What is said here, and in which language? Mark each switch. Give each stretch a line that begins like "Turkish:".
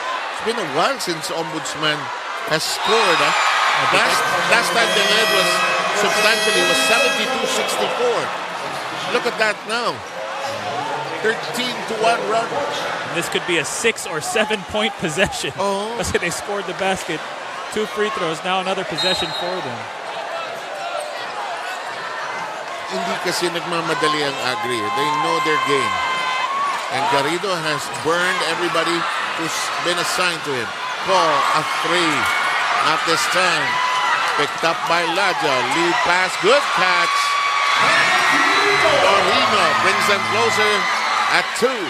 English: It's been a while since Ombudsman has scored. Last time they led was substantially was 72-64. Look at that now. 13-1 run. And this could be a 6 or 7 point possession. Kasi they scored the basket. 2 free throws, now another possession for them.
Filipino: Hindi kasi nagmamadali ang Agri.
English: They know their game. And Garrido has burned everybody who's been assigned to him. Call a 3. Not this time. Picked up by Laja. Lead pass. Good catch. Torino brings them closer at 2.